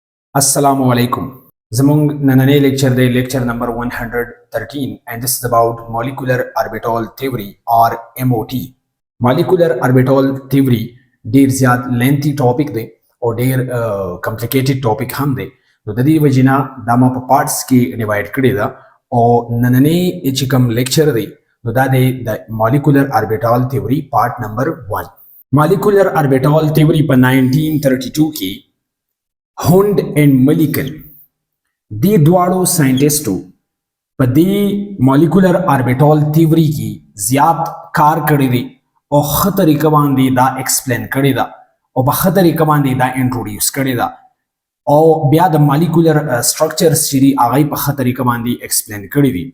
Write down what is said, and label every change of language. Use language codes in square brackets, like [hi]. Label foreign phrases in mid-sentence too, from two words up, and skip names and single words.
[ar] السلام علیکم. [ps] زمونږ نننی [en] lecture day lecture number 113 and this is about molecular orbital theory or MOT. Molecular orbital theory [ps] ډیر زیات [en] lengthy topic [ps] دی او ډیر [en] complicated topic [ps] هم دی. نو د دې وجینا دا ما په parts کې divide کړی دا او نننې چې کوم lecture دی نو دا دی د [en] molecular orbital theory part number 1. Molecular orbital theory [ps] په 1932 کې هوند اینڈ ملیکل دی دواړو ساينټیسټو په دې [en] molecular orbital theory [ps] کې زیات کار کړی دی او ښه طریقه باندې دا ایکسپلین کړی دا او په ښه طریقه باندې دا انټروډیوس کړی دا او بیا د [en] molecular structures [ps] چې دي هغه په ښه طریقه باندې ایکسپلین کړی دي.